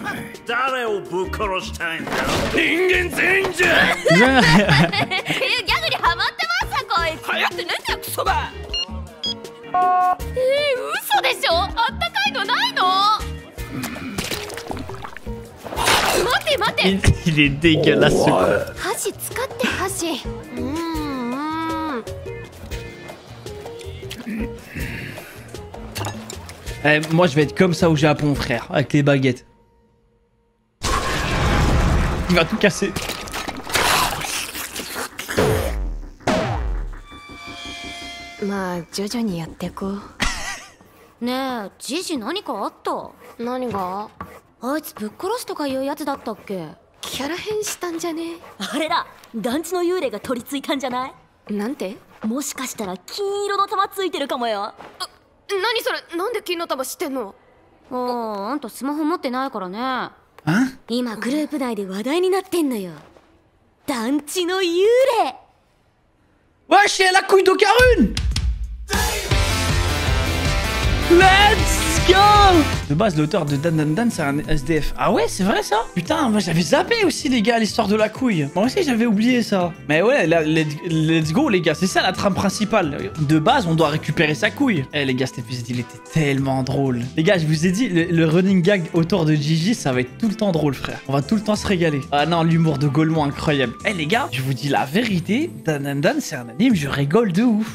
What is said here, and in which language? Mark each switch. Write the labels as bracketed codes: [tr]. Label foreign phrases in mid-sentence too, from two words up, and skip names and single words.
[ja] 誰をぶっ殺したいんだ？人間全員じゃ。っていうギャグにハマってますさこいつ。流行ってねえんだよクソが。嘘でしょ？あったかいのないの？待って待って。 [fr] Il est dégueulasse. [ja] 箸使って箸。 [fr] Eh, moi je vais être comme ça au Japon, frère, avec les baguettes. Il va tout casser. [ja] まあ徐々にやってこう。ねえ、ジジ何かあった？何が？あいつぶっ殺すとかいうやつだったっけ？キャラ変したんじゃね？あれだ、団地の幽霊が取り付いたんじゃない？なんて？もしかしたら金色の玉ついてるかもよ。何それ？なんで金の玉知ってんの？あんたスマホ持ってないからね。今グループ内で話題になってんのよ。団地の幽霊。 [fr] Wesh, elle a la couille d'Okarun! [en] Let's go! [fr] De base, l'auteur de Dan Dan Dan, c'est un SDF. Ah ouais, c'est vrai ça? Putain, moi j'avais zappé aussi, les gars, l'histoire de la couille. Moi aussi, j'avais oublié ça. Mais ouais, là, [en] let's go, [fr] les gars. C'est ça la trame principale. De base, on doit récupérer sa couille. Eh, les gars, cet épisode, il était tellement drôle. Les gars, je vous ai dit, le [en] running gag [fr] autour de Gigi, ça va être tout le temps drôle, frère. On va tout le temps se régaler. Ah non, l'humour de Golemon, incroyable. Eh, les gars, je vous dis la vérité. Dan Dan Dan, c'est un anime, je rigole de ouf.